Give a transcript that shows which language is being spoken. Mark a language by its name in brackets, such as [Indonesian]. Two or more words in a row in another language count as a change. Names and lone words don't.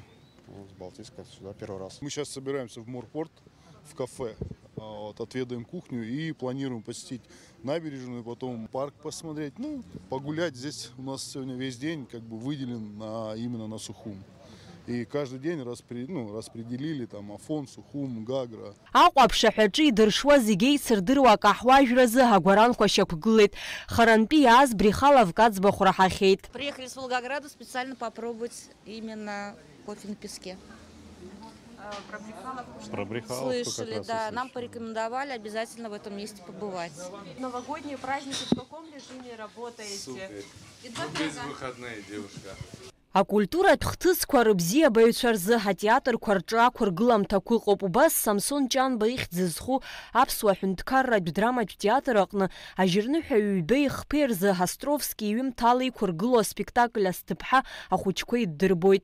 [Russian] С Балтийска сюда первый раз. Мы сейчас собираемся в Морпорт, в кафе, отведаем кухню и планируем посетить набережную, потом парк посмотреть, ну, погулять. Здесь у нас сегодня весь день как бы выделен именно на Сухум. И каждый день распределили там Афон, Сухум, Гагра. [Abkhazian] Аҟәаԥшь идыршуа зегьы еицырдыруа акаҳуажәразы агәаранқәа шьақәгылеит. Харантәи иааз Брехаловка аӡбахә раҳахьеит. [Russian] Приехали с Волгограда специально попробовать именно кофе на песке. Про Брехаловку слышали, как раз да. Нам порекомендовали обязательно в этом месте побывать. Новогодние праздники в каком режиме работаете? Супер. Без выходные, девушка. [Abkhazian] Акультуратә хҭысқәа рыбзиабаҩцәа рзы атеатрқәа рҿы ақәыргыламҭақәа ыҟоуп. Убас Самсон Ҷанба ихьӡ зызху Аԥсуа ҳәынҭқарратә драматә театр аҟны ажьырныҳәаҩ ҩба ихԥеи рзы Островски иҩымҭала иқәыргылоу аспектакль Асҭыԥҳа ахәыҷқәа иддырбоит.